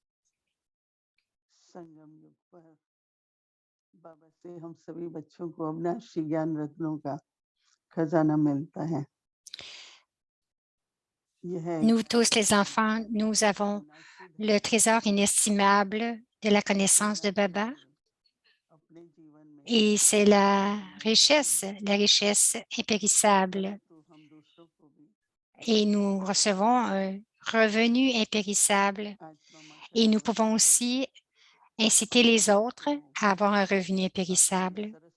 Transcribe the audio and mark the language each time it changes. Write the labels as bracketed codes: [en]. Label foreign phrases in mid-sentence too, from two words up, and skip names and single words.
[hi] संगम युग पर बाबा से हम सभी बच्चों को अविनाशी ज्ञान रत्नों का खजाना मिलता है। [fr] Nous tous les enfants, nous avons le trésor inestimable de la connaissance de Baba et c'est la richesse impérissable. Et nous recevons un revenu impérissable et nous pouvons aussi inciter les autres à avoir un revenu impérissable.